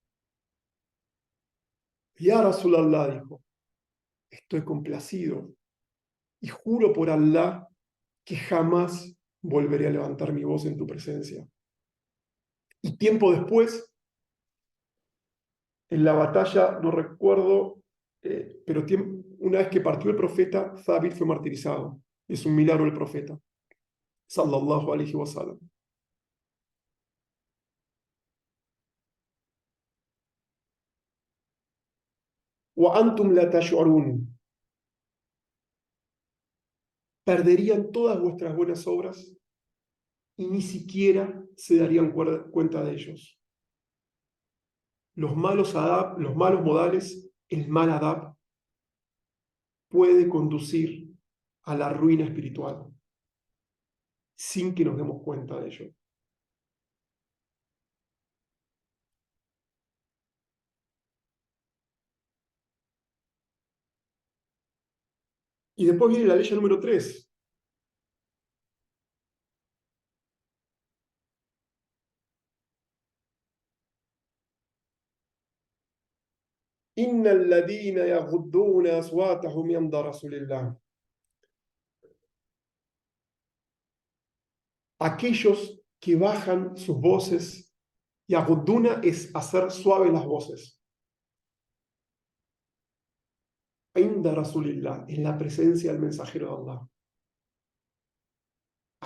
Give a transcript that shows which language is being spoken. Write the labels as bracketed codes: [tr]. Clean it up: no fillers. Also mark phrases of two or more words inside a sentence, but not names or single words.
[ar] يا رسول الله, [es] dijo, estoy complacido y juro por Allah que jamás volveré a levantar mi voz en tu presencia. Y tiempo después, en la batalla, no recuerdo, pero una vez que partió el profeta, Thabit fue martirizado. Es un milagro del profeta, [ar] صلى الله عليه وسلم. وَأَنْتُمْ لَا تَشْعُرُونَ. [es] Perderían todas vuestras buenas obras y ni siquiera se darían cuenta de ellos. Los malos adab, los malos modales, el mal adab, puede conducir a la ruina espiritual sin que nos demos cuenta de ello. Y después viene la ley número 3. [ar] إِنَّ الَّذِينَ يَغُضُّونَ أَصْوَاتَهُمْ عِنْدَ رَسُولِ اللَّهِ. [es] Aquellos que bajan sus voces, y aguduna es hacer suaves las voces. [ar] عند رسول الله, [es] en la presencia del mensajero de Allah.